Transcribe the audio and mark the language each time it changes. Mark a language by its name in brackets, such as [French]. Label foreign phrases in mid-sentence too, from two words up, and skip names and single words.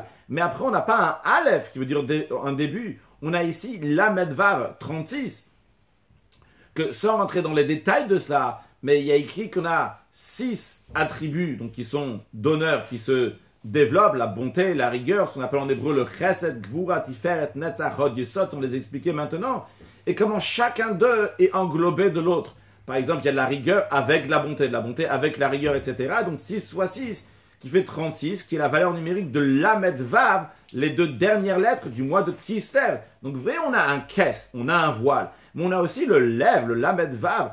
[French] Mais après, on n'a pas un Aleph, qui veut dire un début. On a ici Lamed Vav 36. Que, sans rentrer dans les détails de cela, mais il y a écrit qu'on a 6 attributs, donc qui sont d'honneur, qui se développent, la bonté, la rigueur, ce qu'on appelle en hébreu le [Hebrew] חסד, גבורה, תפארת, נצח, הוד, יסוד, [French] on les expliquer maintenant, et comment chacun d'eux est englobé de l'autre. Par exemple, il y a de la rigueur avec la bonté avec la rigueur, etc. Donc 6 fois 6, qui fait 36, qui est la valeur numérique de Lamed Vav, les 2 dernières lettres du mois de Kislev. Donc vous voyez, on a un kes, on a un voile, mais on a aussi le Lev, le Lamed Vav.